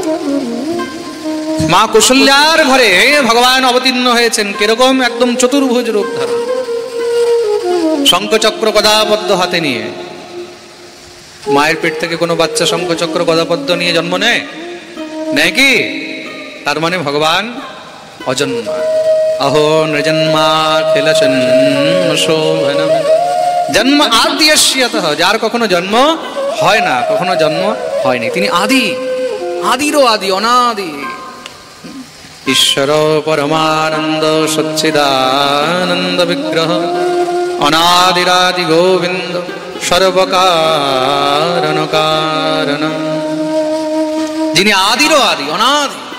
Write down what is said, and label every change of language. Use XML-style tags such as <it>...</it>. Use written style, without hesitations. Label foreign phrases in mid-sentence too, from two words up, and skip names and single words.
<bn>মা কৌশল্যার ঘরে ভগবান অবতীর্ণ হয়েছেন। কিরকম? একদম চতুর্ভুজ রূপ ধারণ, শঙ্খচক্র গদাপদ্ম হাতে নিয়ে। মায়ের পেট থেকে কোনো বাচ্চা শঙ্খচক্র গদাপদ্ম নিয়ে জন্ম নেয়? নেয় কি? তার মানে ভগবান অজন্মা।</bn> <sa>अहो नृजन्माखिलचन शोभनम जन्म आद्यस्यतः</sa> <bn>যার কখনো জন্ম হয় না কখনো জন্ম হয়নি তিনি আদি আদিরও আদি অনাদি</bn> <sa>ঈশ্বর পরমানন্দ সচ্চিদানন্দ বিগ্রহ অনাদিরাদি গোবিন্দ সর্বকারণ কারণ</sa> <bn>যিনি আদিরও আদি অনাদি।</bn>